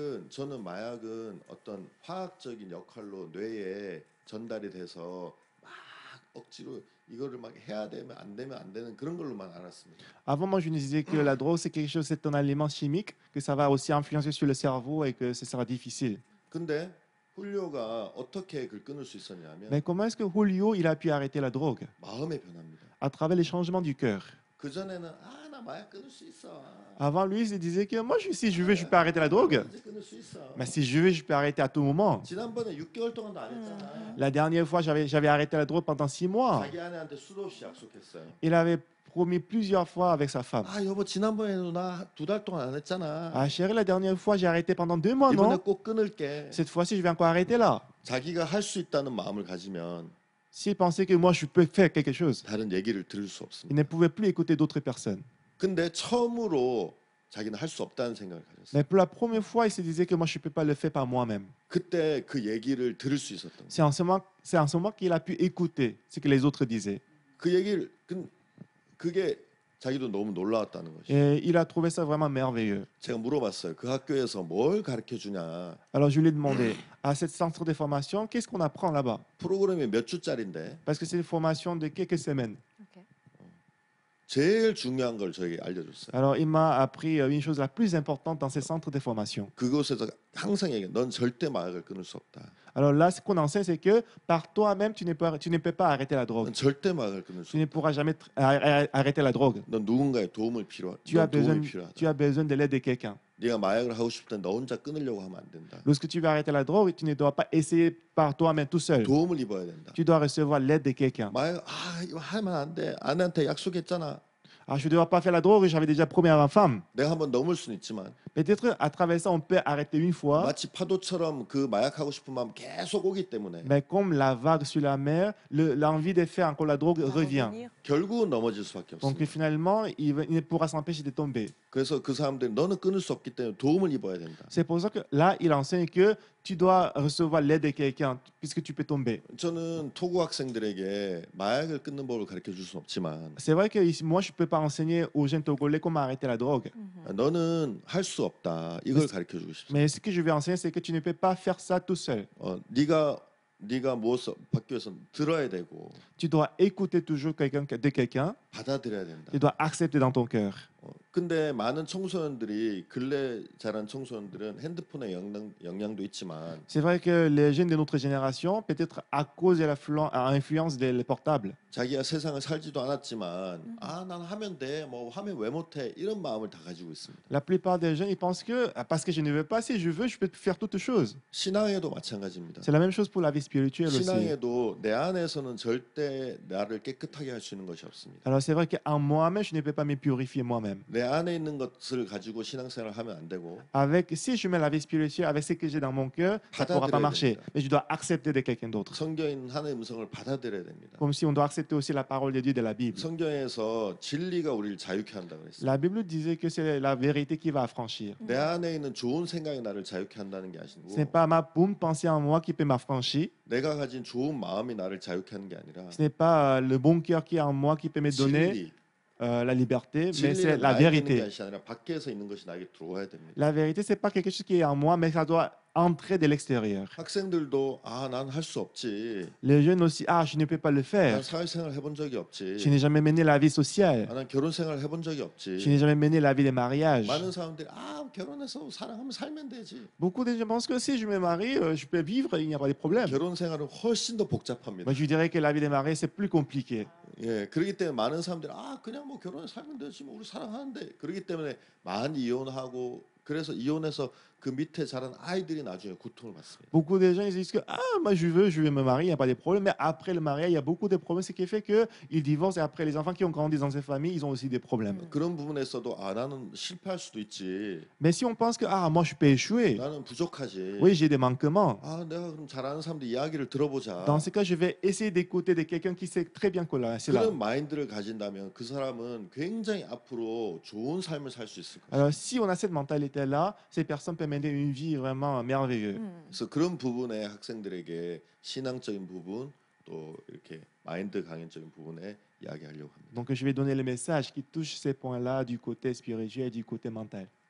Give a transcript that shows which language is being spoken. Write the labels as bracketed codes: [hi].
[ko] 저는 마약은 어떤 화학적인 역할로 뇌에 전달이 돼서 막 억지로 이거를 막 해야 되면 안 되는 그런 걸로만 알았습니다. [fr] Avant, moi, je me disais que la drogue, c'est quelque chose, c'est un aliment chimique, que ça va aussi influencer sur le cerveau et que ce sera difficile. [ko] 근데 훌리오가 어떻게 그걸 끊을 수 있었냐면 [fr] Mais comment est-ce que Julio, il a pu arrêter la drogue? [ko] 마음의 변화입니다. [fr] À travers les changements du cœur. [ko] 그 전에는 나 마약 끊을 수 있어. [fr] Avant, lui, il se disait que moi, si je veux, je peux arrêter la drogue. [ko] 언제 끊을 수 있어. [fr] Mais si je veux, je peux arrêter à tout moment. [ko] 지난번에 6개월 동안도 안 했잖아. [fr] La dernière fois, j'avais arrêté la drogue pendant 6 mois. [ko] 자기 아내한테 수도 없이 약속했어요. [fr] Il avait promis plusieurs fois avec sa femme. [ko] 여보 지난번에도 나 2달 동안 안 했잖아. [fr] Chérie, la dernière fois, j'ai arrêté pendant 2 mois, [ko] 이번에 [fr] non? [ko] 꼭 끊을게. [fr] Cette fois-ci, je vais encore arrêter là. [ko] 자기가 할 수 있다는 마음을 가지면 [fr] S'il pensait que moi, je peux faire quelque chose, [ko] 다른 얘기를 들을 수 [fr] il [ko] 없습니다. [fr] ne pouvait plus écouter d'autres personnes. [ko] 근데 처음으로 자기는 할 수 없다는 생각을 가졌어요. [fr] Mais pour la première fois, il se disait que moi, je ne peux pas le faire par moi-même. [ko] 그때 그 얘기를 들을 수 있었던 거예요. [fr] C'est en ce moment qu'il a pu écouter ce que les autres disaient. [ko] 그 얘기를 그게 자기도 너무 놀라웠다는 것이. [fr] Et il a trouvé ça vraiment merveilleux. [ko] 제가 물어봤어요. 그 학교에서 뭘 가르쳐 주냐? [fr] Alors, je lui ai demandé, à cette centre de formation, qu'est-ce qu'on apprend là-bas? [ko] 프로그램이 몇 주짜리인데 [fr] Parce que c'est une formation de quelques semaines. [ko] 제일 중요한 걸 저에게 알려줬어요. [fr] Alors, il m'a appris une chose la plus importante dans ces centres de formation. [ko] 그곳에서 항상 얘기해. 넌 절대 마약을 끊을 수 없다. [fr] Alors là, ce qu'on enseigne, c'est que par toi-même, tu ne peux pas arrêter la drogue. [ko] 넌 절대 마약을 끊을 수 [fr] Tu ne [ko] 없다. [fr] pourras jamais arrêter la drogue. [ko] 넌 누군가의 도움이 필요하. [fr] Tu as [ko] 넌 도움이 [fr] besoin, [ko] 필요하다. [fr] tu as besoin de l'aide de quelqu'un. [ko] 네가 마약을 하고 싶을 때 너 혼자 끊으려고 하면 안 된다. [fr] Lorsque tu veux arrêter la drogue, tu ne dois pas essayer par toi-même tout seul. [ko] 도움을 입어야 된다. [fr] Tu dois recevoir l'aide de quelqu'un. [ko] 마약 이거 하면 안 돼. 아내한테 약속했잖아. [fr] Alors, je ne devrais pas faire la drogue, j'avais déjà promis à ma femme. [ko] 내가 한번 넘을 수는 있지만 [fr] Peut-être à travers ça, on peut arrêter une fois, [ko] 마치 파도처럼 그 마약하고 싶은 마음 계속 오기 때문에 [fr] mais comme la vague sur la mer, l'envie de faire encore la drogue À revient. revenir. [ko] 결국은 넘어질 수밖에 [fr] Donc finalement, il ne pourra s'empêcher de tomber. [ko] 그래서 그 사람들이 너는 끊을 수 없기 때문에 도움을 입어야 된다. [fr] C'est pour ça que là, il enseigne que tu dois recevoir l'aide de quelqu'un puisque tu peux tomber. [ko] 저는 토고 학생들에게 마약을 끊는 법을 가르쳐 줄 수는 없지만 [fr] C'est vrai que ici, moi, je ne peux pas enseigner aux jeunes Togolais comment arrêter la drogue. [ko] 너는 할 수 없다. 이걸 가르쳐 주고 싶습니다. [fr] Mais ce que je vais enseigner, c'est que tu ne peux pas faire ça tout seul. [ko] 네가 무엇을 받기 위해서 들어야 되고 [fr] Tu dois écouter toujours de quelqu'un. [ko] 받아들여야 된다. [fr] Tu dois accepter dans ton cœur. [ko] 근데 많은 청소년들이 근래 자란 청소년들은 핸드폰의 영향도 있지만 [fr] C'est vrai que les jeunes de notre génération, peut-être à cause de l'influence des portables, [ko] 자기가 세상을 살지도 않았지만 난 하면 돼. 뭐 하면 왜 못해? 이런 마음을 다 가지고 있습니다. [fr] la plupart des jeunes, ils pensent que parce que je ne veux pas, si je veux, je peux faire toutes choses. [ko] 신앙에도 마찬가지입니다. [fr] C'est la même chose pour la vie spirituelle aussi. [ko] 신앙에도 내 안에서는 절대 나를 깨끗하게 할 수 있는 것이 없습니다. [fr] Alors c'est vrai qu'en moi-même, je ne peux pas me purifier moi-même. [ko] 내 안에 있는 것을 가지고 신앙생활을 하면 안 되고 [fr] Si je mets la vie spirituelle avec ce que j'ai dans mon cœur, ça ne pourra pas marcher. Mais je dois accepter de quelqu'un d'autre. [ko] 성경에 있는 하나님의 음성을 받아들여야 됩니다. [fr] Comme si on doit accepter aussi la parole de Dieu de la Bible. [ko] 성경에서 진리가 우리를 자유케 한다고 그랬어요. [fr] La Bible disait que c'est la vérité qui va affranchir. [ko] 내 안에 있는 좋은 생각이 나를 자유케 한다는 게 아니고 [fr] Ce n'est pas ma bonne pensée en moi qui peut m'affranchir. [ko] 내가 가진 좋은 마음이 나를 자유케 하는 게 아니라 [fr] Ce n'est pas le bon cœur qui est en moi qui peut me donner [ko] 진리, [fr] la liberté, mais c'est [ko] 진리는 [fr] la [ko] 나에게 있는 게 [fr] vérité. [ko] 아니라 밖에서 있는 것이 나에게 들어와야 됩니다. [fr] La vérité, c'est pas quelque chose qui est en moi, mais ça doit entrer de l'extérieur. [ko] 학생들도 난 할 수 없지. [fr] Les jeunes aussi, je ne peux pas le [ko] 난 [fr] faire. [ko] 사회생활 해본 적이 없지. [fr] Je n'ai jamais mené la vie sociale. [ko] 난 결혼생활 해본 적이 [fr] Je [ko] 없지. [fr] n'ai jamais mené la vie de mariage. [ko] 많은 사람들이 결혼해서 사랑하면 살면 되지. [fr] Beaucoup de gens pensent que si je me marie, je peux vivre, il n'y a pas de problème. [ko] 결혼생활은 훨씬 더 복잡합니다. [fr] Moi, je dirais que la vie de mariage, c'est plus compliqué. [ko] 예, 그렇기 때문에 많은 사람들이 그냥 뭐 결혼해 살면 되지 뭐 우리 사랑하는데 그렇기 때문에 많이 이혼하고 그래서 이혼해서 그 밑에 자란 아이들이 나중에 고통을 받습니다. [fr] Beaucoup de gens ils disent que moi je vais me marier, il n'y a pas de problème. Mais après le mariage, il y a beaucoup de problèmes, ce qui fait qu'ils divorcent. Et après, les enfants qui ont grandi dans ces familles, ils ont aussi des problèmes. [ko] 그런 부분에서도 나는 실패할 수도 있지. [fr] Mais si on pense que moi je peux échouer, [ko] 나는 부족하지. [fr] oui j'ai des manquements. [ko] 내가 그럼 잘하는 사람들 이야기를 들어보자. [fr] Dans ce cas, je vais essayer d'écouter de quelqu'un qui sait très bien que là, c'est là. [ko] 그런 마인드를 가진다면 그 사람은 굉장히 앞으로 좋은 삶을 살 수 있을 거예요. [fr] Alors si on a cette mentalité-là, ces personnes peuvent mener une vie vraiment merveilleuse. [ko] 그래서 그런 부분에 학생들에게 신앙적인 부분 또 이렇게 마인드 강연적인 부분에 이야기하려고 합니다. [fr] Donc je vais donner le message qui touche ces points-là du côté spirituel et du côté mental.